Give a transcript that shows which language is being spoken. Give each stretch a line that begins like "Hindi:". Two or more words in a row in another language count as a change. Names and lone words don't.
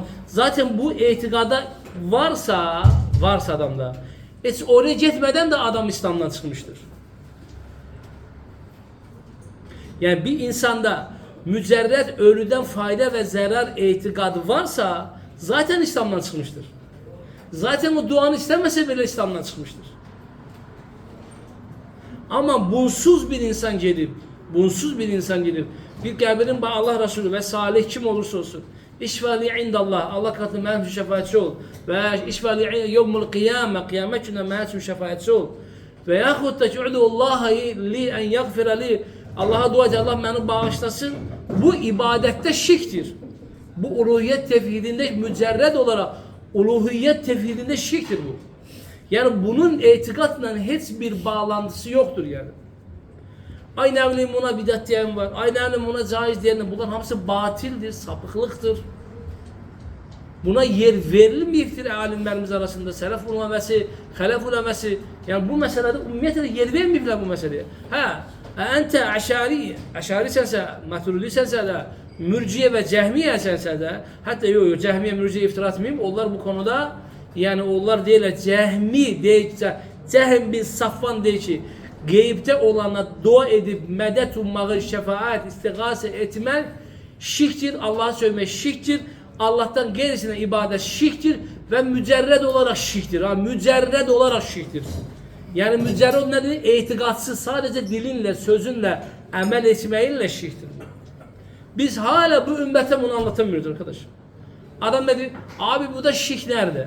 Azerbaijani: Zaten bu etiqada varsa adamda, heç oraya getmədən də adam İslamdan çıxmışdır. Yəni bir insanda mücərrəd ölüdən fayda və zərar etiqadı varsa, zaten İslamdan çıxmışdır. Zaten o duanı istəməsə belə İslamdan çıxmışdır.
Turkish: Ama bunsuz bir insan gelip,
Azerbaijani: bir qəbirin Allah Resulü ve salih kim olursa olsun, İşvali indallah, Allah katında mənim üçün şəfaətçi ol və
Arabic: işvali yevmul qiyamə,
Azerbaijani: qiyamət günə mənim üçün şəfaətçi ol və yaxud da ki,
Arabic: u'dullaha li en yaghfira li,
Azerbaijani: Allah'a dua et, Allah məni bağışlasın.
Turkish: Bu ibadette şirktir. Bu uluhiyyət tevhidində mücərrəd olaraq uluhiyyət tevhidində şirktir bu. Yani bunun etiqadla heç bir bağlantısı yoktur yani. Aynı evliyim buna bidat diyen var. Aynı evliyim buna caiz diyen var. Bunların hamısı batildir, sapıklıktır. Buna yer verilmeyiptir alimlerimiz arasında. Selef uleması, halef uleması. Yani bu meselede ümmiyete yer vermeyipler bu meseleye. Ente aşari sense, maturidi sense de, mürciye ve cehmiye sense de, hatta yok cehmiye mürciye iftira etmeyeyim.
Azerbaijani: Onlar bu konuda yani onlar deyirlər, Cəhmi deyir, Cəhm bin Safvan deyir ki, qeybdə olana dua edib, mədət ummağı, şəfaət, istiğasə etmək şirkdir, Allah'a söymək şirkdir.
Turkish: Allah'tan gerisine ibadet şirktir ve mücerred olarak şirktir. Ha, mücerred olarak şirktir. Yani mücerred nedir? İtikatsız, sadece dilinle, sözünle, amel etmeyle şirktir. Biz hala bu ümmete bunu anlatamıyoruz arkadaş. Adam dedi, abi bu da şirk nerede?